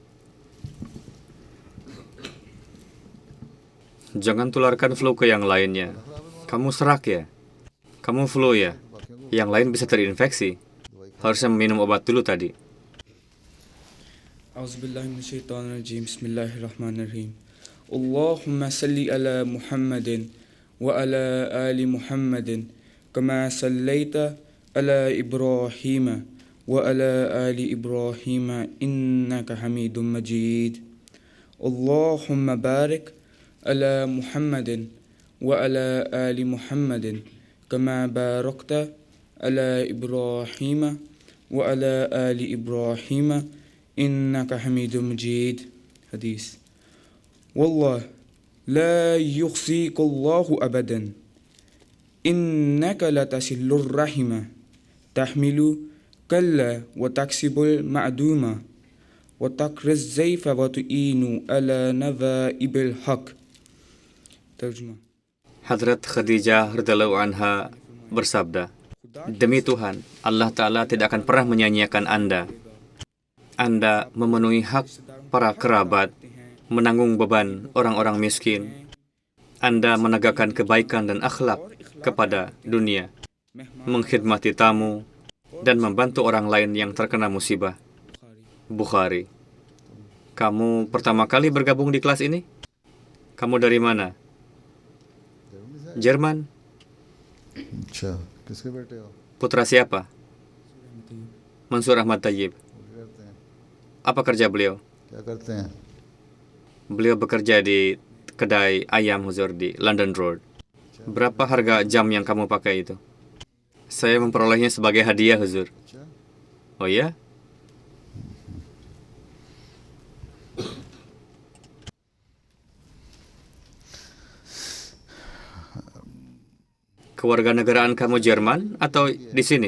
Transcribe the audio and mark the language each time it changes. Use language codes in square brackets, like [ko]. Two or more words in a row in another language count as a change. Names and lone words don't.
[id] Jangan tularkan flu ke yang lainnya. Kamu serak ya? Kamu flu ya? Yang lain bisa terinfeksi. Harusnya minum obat dulu tadi. [ar] أعوذ بالله من الشيطان الرجيم. بسم الله الرحمن الرحيم. اللهم صل على محمد وعلى آل محمد كما صليت على إبراهيم وعلى آل إبراهيم إنك حميد مجيد. اللهم بارك على محمد وعلى آل محمد كما باركت على إبراهيم وعلى آل إبراهيم إنك حميد مجيد. [id] Hadis. [ar] والله لا يخزيك الله أبدا إنك لتصل الرحم تحمل كلا وتكسب المعدومة وتقري الزيف وتعين على نوائب الحق. [id] Terjemah. Hadrat Khadijah [ar] رضي الله عنها [id] bersabda, "Demi Tuhan, [ar] الله تعالى [id] tidak akan pernah menyanyiakan Anda. Anda memenuhi hak para kerabat, menanggung beban orang-orang miskin. Anda menegakkan kebaikan dan akhlak kepada dunia, mengkhidmati tamu, dan membantu orang lain yang terkena musibah." Bukhari. Kamu pertama kali bergabung di kelas ini? Kamu dari mana? Jerman. [hi] अच्छा किसके बेटे हो [id] Putra siapa? Mansur Ahmad Tayyib. [hi] क्या करते हैं [id] Apa kerja beliau? [hi] क्या करते हैं [id] Beliau bekerja di kedai ayam Huzur di London Road. Berapa harga jam yang kamu pakai itu? Saya memperolehnya sebagai hadiah Huzur. [hi] अच्छा [id] Oh ya? Kewarganegaraan kamu Jerman atau di sini?